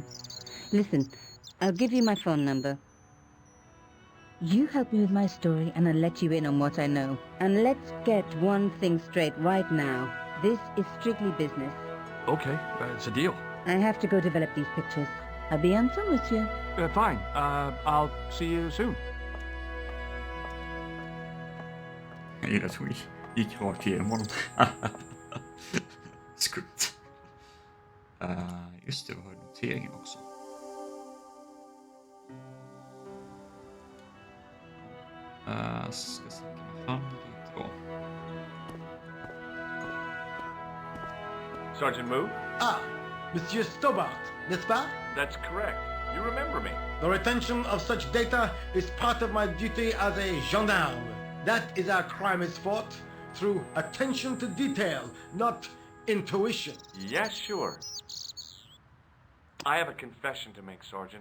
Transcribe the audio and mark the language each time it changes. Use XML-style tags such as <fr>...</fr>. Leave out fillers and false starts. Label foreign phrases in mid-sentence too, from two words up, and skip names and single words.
<en>Listen, I'll give you my phone number. You help me with my story and I'll let you in on what I know. And let's get one thing straight right now. This is strictly business. Okay, it's a deal. I have to go develop these pictures. I'll be on some, monsieur. Fine. I'll see you soon.</en> <sv>Jag gillar att hon gick rakt igenom honom. just det, vi har noteringen också. Ska snacka med han lite då.</sv> <en>Sergeant Moo?</en> <fr>Ah, Monsieur Stobbart, n'est-ce pas?</fr> <en>That's correct. You remember me. The retention of such data is part of my duty as a gendarme. That is how crime is fought, through attention to detail, not intuition. Yes, sure. I have a confession to make, Sergeant.</en>